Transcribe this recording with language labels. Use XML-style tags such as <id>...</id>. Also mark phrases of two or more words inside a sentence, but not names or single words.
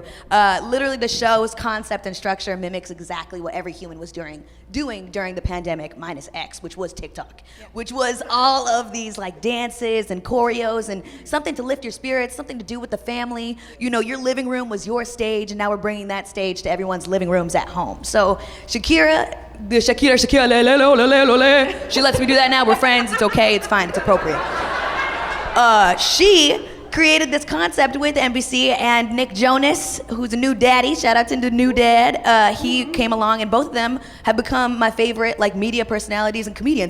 <en>Literally, the show's concept and structure mimics exactly what every human was doing during the pandemic, minus X, which was TikTok, which was all of these like dances and choreos and something to lift your spirits, something to do with the family. Your living room was your stage, and now we're bringing that stage to everyone's living rooms at home. So Shakira, le, le, lo, le, le, le. She lets me do that now. We're friends. It's okay. It's fine. It's appropriate. She created this concept with NBC, and Nick Jonas, who's a new daddy, shout out to the new dad, he came along, and both of them have become my favorite like media personalities and comedians.</en>